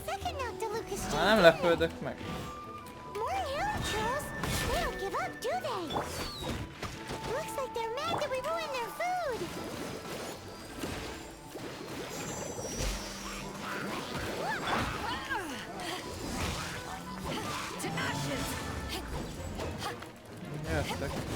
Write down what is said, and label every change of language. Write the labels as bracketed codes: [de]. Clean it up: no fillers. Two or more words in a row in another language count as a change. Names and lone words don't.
[hu] Már nem lepődök meg. [en] More hilly trolls? They don't give up, do they? Looks like they're mad that we ruined their food. [hu] Jöttek.